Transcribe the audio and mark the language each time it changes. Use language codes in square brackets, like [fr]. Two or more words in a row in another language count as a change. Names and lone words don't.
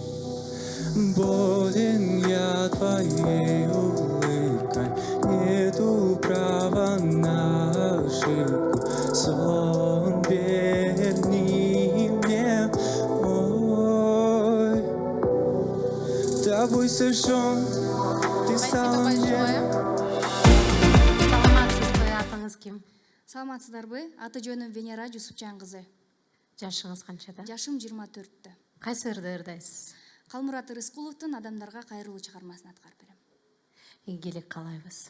[ru] Болен я твоей улыбкой, нету права на ошибку. Сон верни мне мой. Тобой сожжен, ты стала мне. [ky] Саламатсызбы, атыңыз ким? Саламатсыздарбы? Аты жөнүм Венера Жусупчан кызы. Жашыңыз канчада? Жашым 24-тө. Кайсы ырды ырдайсыз? Калмурат Рыскуловдун адамдарга кайрылуу чыгармасын аткарып берем. Ийгилик каалайбыз.